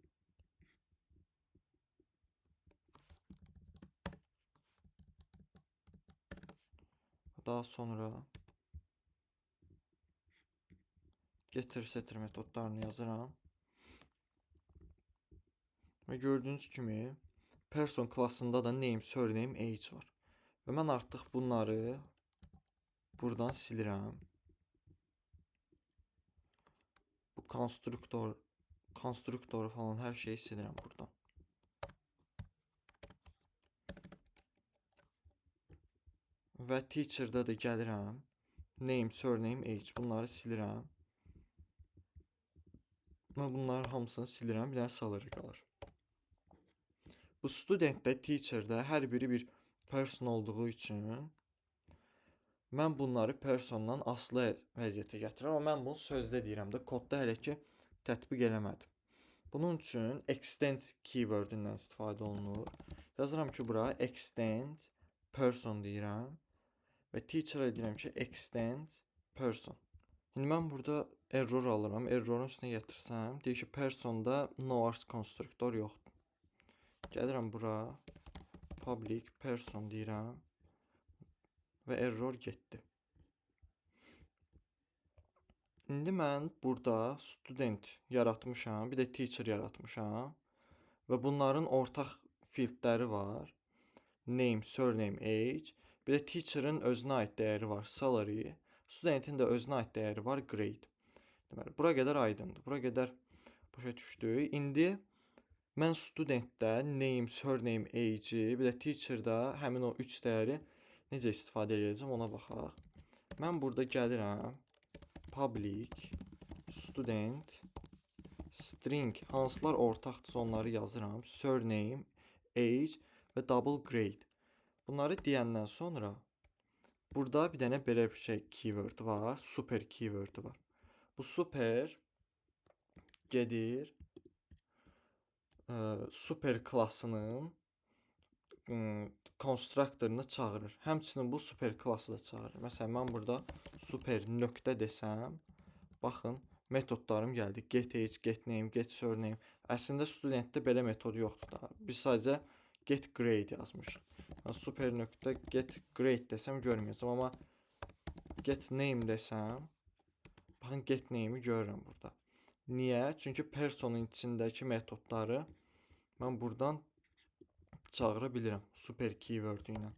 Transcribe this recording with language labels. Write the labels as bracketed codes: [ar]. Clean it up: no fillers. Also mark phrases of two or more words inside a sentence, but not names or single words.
[az] Daha sonra [en] getir setir [az] metodlarını yazıram. Və gördüyünüz kimi person klassında da [en] name, surname, age [az] var. Və mən artıq bunları buradan silirəm. Bu konstruktoru falan hər şeyi silirəm buradan. Və teacher'da da gəlirəm. [en] Name, surname, age [az] bunları silirəm. Və bunların hamısını silirəm. Bir dənə salary qalır. Bu student də teacher də hər biri bir person olduğu üçün mən bunları persondan asılı vəziyyətə gətirirəm. Amma mən bunu sözdə deyirəm də, kodda hələ ki tətbiq eləmədim. Bunun üçün [en] extend keyword- [az] ündən istifadə olunur. Yazıram ki, bura [en] extend person [az] deyirəm və teacher-a deyirəm ki, [en] extend person. [az] İndi mən burada error alıram. Errorun üstünə gətirsəm, deyir ki, personda [en] no arts [az] konstruktor yoxdur. Gəlirəm bura, [en] public person [az] deyirəm və error getdi. İndi mən burada student yaratmışam, bir də teacher yaratmışam və bunların ortaq fieldləri var. [en] Name, surname, age. [az] Bir də teacher'ın özünə aid dəyəri var, salary. Studentin də özünə aid dəyəri var, grade. Deməli, bura qədər aydındır, bura qədər başa düşdük. İndi mən studentdə [en] name, surname, age, [az] bir də teacher'da həmin o 3 dəyəri necə istifadə edəcəm ona baxaq. Mən burada gəlirəm, [en] public, student, string, [az] hansılar ortaqdırsa onları yazıram, [en] surname, age [az] və [en] double grade. [az] Bunları deyəndən sonra burada bir dənə belə bir şey keyword var, [en] super keyword [az] var. Bu super gedir super klassının konstruktorunu çağırır. Həmçinin bu super klassı da çağırır. Məsələn, mən burada super nöqtə desəm, baxın, metodlarım gəldi. [en] Get age, get name, get surname. [az] Əslində studentdə belə metod yoxdur da. Biz sadəcə [en] get grade [az] yazmışıq. Yəni, super nöqtə [en] get grade [az] desəm görməyəcəm, amma [en] get name [az] desəm, baxın, [en] get name'i [az] görürəm burada. Niyə? Çünki personun içindəki metodları mən buradan çağıra bilirəm [en] super keyword [az] ilə.